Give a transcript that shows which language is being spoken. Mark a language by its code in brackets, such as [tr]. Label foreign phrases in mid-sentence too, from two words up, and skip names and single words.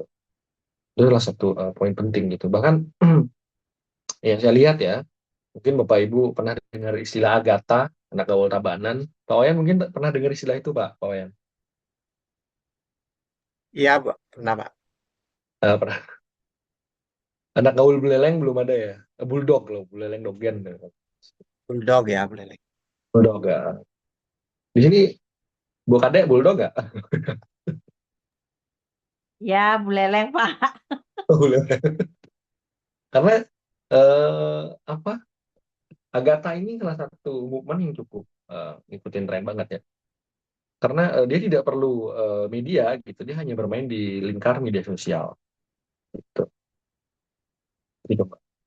[id] Itu adalah satu poin penting gitu bahkan yang saya lihat ya mungkin Bapak Ibu pernah dengar istilah Agatha anak gaul Tabanan Pak Wayan mungkin pernah dengar istilah itu Pak Wayan Iya, Pak. Pernah, Pak. Pernah. Anak gaul buleleng belum ada ya. Bulldog loh, buleleng dogen. Bulldog ya, boleh. Bulldog ya. Di sini gua kadek bulldog gak? Ya, buleleng, Pak. Buleleng. Karena eh, apa? Agatha ini salah satu movement yang cukup ngikutin tren banget ya. Karena dia tidak perlu media gitu, dia hanya bermain di lingkar media sosial gitu. Gitu, Pak.